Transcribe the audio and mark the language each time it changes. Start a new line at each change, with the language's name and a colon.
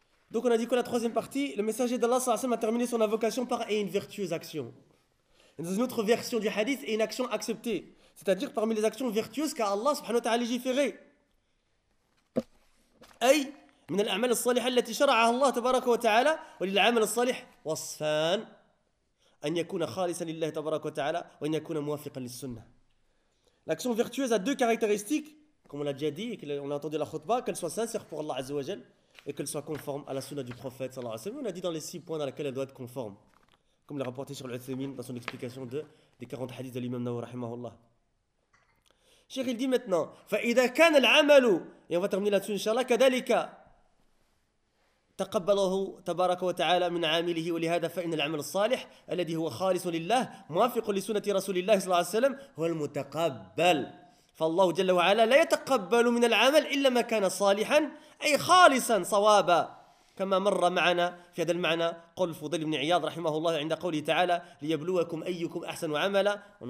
French: Donc on a dit que la troisième partie, le messager d'Allah sallallahu alayhi wa sallam a terminé son invocation par une vertueuse action. Dans une autre version du hadith, et une action acceptée. C'est-à-dire parmi les actions vertueuses qu'a Allah subhanahu wa ta'ala légiféré. Aïe!
Arabic: من الأعمال الصالحة التي شرعها الله تبارك وتعالى وللعمل الصالح وصفان أن يكون خالصا لله تبارك وتعالى وأن يكون موافقا للسنة.
French: L'action vertueuse a deux caractéristiques, comme on l'a déjà dit et qu'on a entendu la khutbah, qu'elle soit sincère pour Allah Azza wa Jal et qu'elle soit conforme à la sunna du prophète sallallahu alayhi wa sallam. On a dit dans les six points dans lesquels elle doit être conforme, comme l'a rapporté Cheikh Al-Uthaymeen dans son explication des 40 hadiths de l'imam Nawawi rahimahullah. Cheikh il dit maintenant,
Arabic: فَإِذَا كَانَ الْعَمَلُ
French: et on va terminer là-dessus inshallah,
Arabic: كَذَلِكَ تقبله تبارك وتعالى من عامله ولهذا فإن العمل الصالح الذي هو خالص لله موافق لسنة رسول الله صلى الله عليه وسلم هو المتقبل فالله جل وعلا لا يتقبل من العمل إلا ما كان صالحا أي خالصا صوابا كما مر معنا في هذا المعنى قول الفضيل بن عياض رحمه الله عند قوله تعالى ليبلوكم أيكم أحسن عملا